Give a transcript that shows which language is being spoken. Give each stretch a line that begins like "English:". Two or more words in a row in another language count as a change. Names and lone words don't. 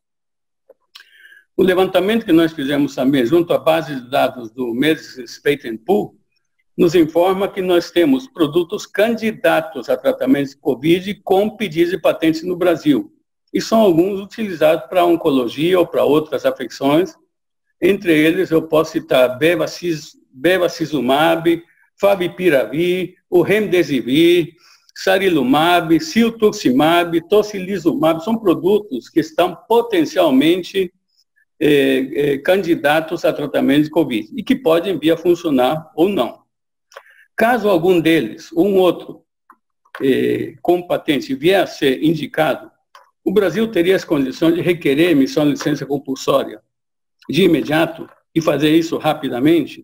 Portuguese: O levantamento que nós fizemos também junto à base de dados do Medicines Patent Pool nos informa que nós temos produtos candidatos a tratamento de Covid com pedidos de patentes no Brasil. E são alguns utilizados para oncologia ou para outras afecções. Entre eles, eu posso citar bevacizumab, favipiravir, o remdesivir, sarilumab, ciltuximab, tocilizumab. São produtos que estão potencialmente candidatos a tratamento de Covid e que podem vir a funcionar ou não. Caso algum deles, ou um outro, com patente vier a ser indicado, o Brasil teria as condições de requerer emissão de licença compulsória de imediato e fazer isso rapidamente.